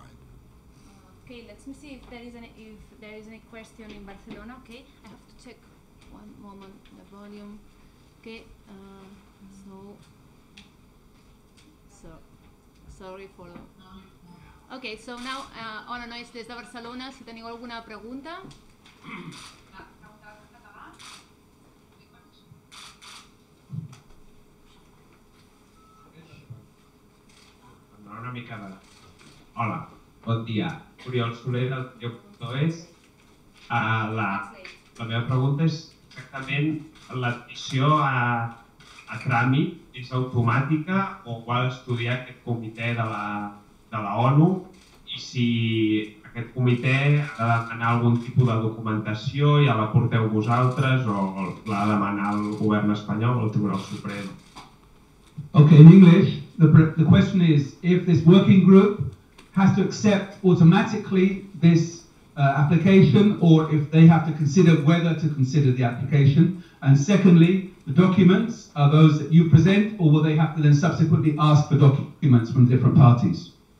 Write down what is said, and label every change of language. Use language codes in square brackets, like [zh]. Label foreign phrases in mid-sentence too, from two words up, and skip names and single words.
[en] Okay, let me see if there is any question in Barcelona. Okay, I have to check one moment the volume. Okay, so sorry for. Okay, so now Ona Nois [ca] des de Barcelona. Si teniu alguna pregunta. Una mica de... Hola, bon dia. Oriol Soler del Lloc.es. La meva pregunta és exactament l'admissió a tràmit és automàtica o ho ha d'estudiar aquest comitè de la ONU i si aquest comitè ha de demanar algun tipus de documentació, ja la porteu vosaltres o l'ha de demanar el govern espanyol o el Tribunal Suprem? [en] Okay, in English, the question is if this working group has to accept automatically this application, or if they have to consider whether to consider the application. And secondly, the documents are those that you present, or will they have to then subsequently ask for documents from different parties?